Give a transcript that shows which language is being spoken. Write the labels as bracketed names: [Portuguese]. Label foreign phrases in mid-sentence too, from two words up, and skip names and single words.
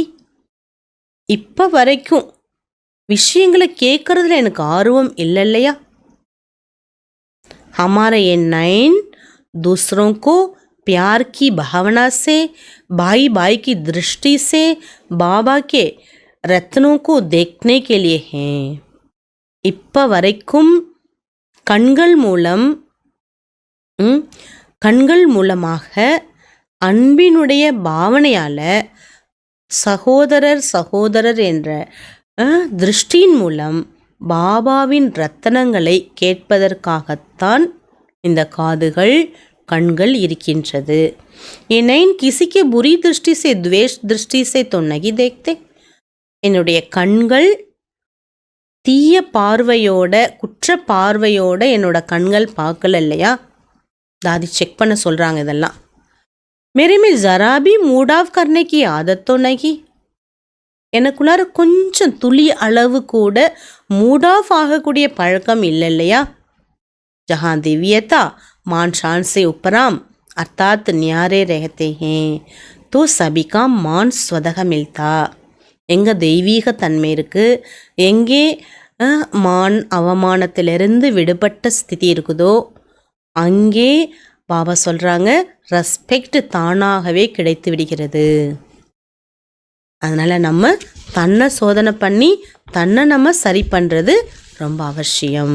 [Tamil] இப்போ வரைக்கும் விஷயங்களை கேட்கறதுல எனக்கு ஆர்வம் இல்லை இல்லையா. [Hindi] हमारे ये नयन दूसरों को प्यार की भावना से, भाई भाई की दृष्टि से बाबा के रत्नों को देखने के लिए हैं. [Tamil] இப்போ வரைக்கும் கண்கள் மூலமாக அன்பினுடைய பாவனையால் சகோதரர் என்ற திருஷ்டியின் மூலம் பாபாவின் ரத்தனங்களை கேட்பதற்காகத்தான் இந்த காதுகள் கண்கள் இருக்கின்றது. [Hindi] ये नैन किसी के बुरी दृष्टि से, द्वेष दृष्टि से तो नहीं देखते. [Tamil] என்னுடைய கண்கள் தீய பார்வையோட, குற்ற பார்வையோட என்னோட கண்கள் பார்க்கல இல்லையா. दादी செக் பண்ண சொல்கிறாங்க இதெல்லாம். [Hindi] मेरे में ज़रा भी [English] mood off [Hindi] करने की आदत तो नहीं. [Tamil] எனக்குள்ளார கொஞ்சம் துளி அளவு கூட [English] mood off [Tamil] ஆகக்கூடிய பழக்கம் இல்லை இல்லையா. [Hindi] जहाँ दिव्यता मान शान से उपराम अर्थात न्यारे रहते हैं तो सभी का मान स्वतः मिलता. [Tamil] எங்கே தெய்வீக தன்மை இருக்குது, எங்கே மான் அவமானத்திலிருந்து விடுபட்ட ஸ்திதி இருக்குதோ அங்கே பாபா சொல்கிறாங்க ரெஸ்பெக்ட் தானாகவே கிடைத்து விடுகிறது. அதனால் நம்ம தன்னை சோதனை பண்ணி தன்னை நம்ம சரி பண்ணுறது ரொம்ப அவசியம்.